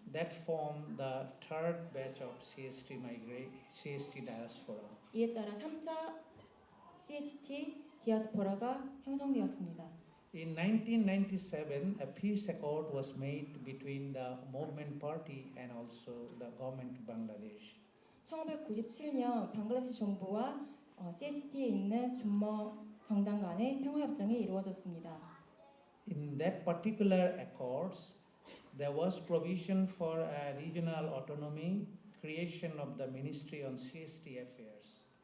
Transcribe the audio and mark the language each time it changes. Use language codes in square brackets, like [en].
[en] that formed the third batch of CST diaspora. [ko] 이에 따라 3차 CHT 디아스포라가 형성되었습니다. [en] In 1997, a peace accord was made between the movement party and also the government of Bangladesh. [ko] 1997년 방글라데시 정부와 CHT에 있는 존머 정당 간의 평화협정이 이루어졌습니다. [en] In that particular accords, there was provision for a regional autonomy, creation of the Ministry on CST Affairs.